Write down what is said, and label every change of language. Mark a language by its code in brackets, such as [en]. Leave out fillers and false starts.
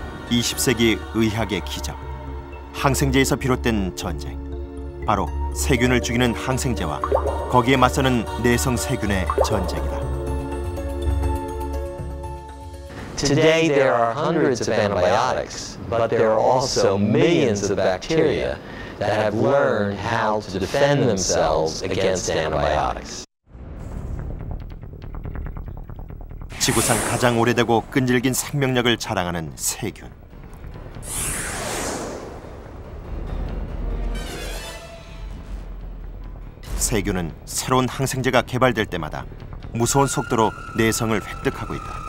[ko] 20세기 의학의 기적, 항생제에서 비롯된 전쟁. 바로 세균을 죽이는 항생제와 거기에 맞서는 내성 세균의 전쟁이다. [en] Today there are hundreds of antibiotics, but there are also millions of bacteria that have learned how to defend themselves against antibiotics. [ko] 지구상 가장 오래되고 끈질긴 생명력을 자랑하는 세균. 세균은 새로운 항생제가 개발될 때마다 무서운 속도로 내성을 획득하고 있다.